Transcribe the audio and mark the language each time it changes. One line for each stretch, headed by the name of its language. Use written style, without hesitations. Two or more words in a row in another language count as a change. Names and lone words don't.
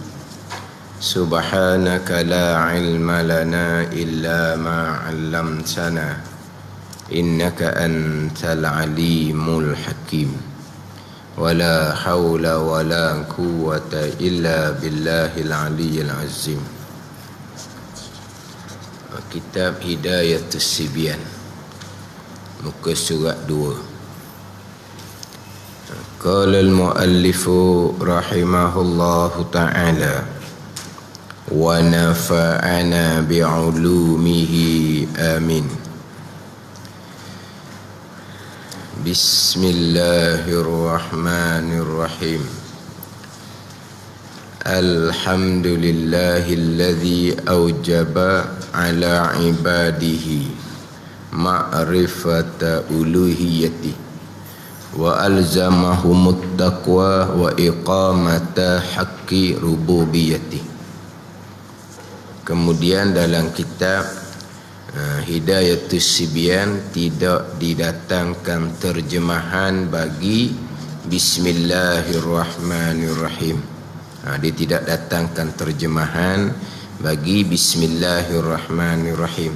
Arabic: سبحانك لا علم لنا إلا ما علمتنا إنك أنت العليم الحكيم. ولا حول ولا قوة إلا بالله العلي العظيم.
Malay: Kitab Hidayatus Sibyan, muka surat 2.
Arabic: قال المؤلف رحمه الله تعالى ونفعنا بعلومه آمين. بسم الله الرحمن الرحيم. الحمد لله الذي أوجب على عباده معرفة ألوهية وألزمهم التقوى وإقامة حق ربوبية.
Malay: Kemudian dalam kitab Hidayatus Sibyan tidak didatangkan terjemahan bagi
Arabic: بسم الله الرحمن الرحيم.
Malay: Dia tidak datangkan terjemahan bagi
Arabic: بسم الله الرحمن الرحيم.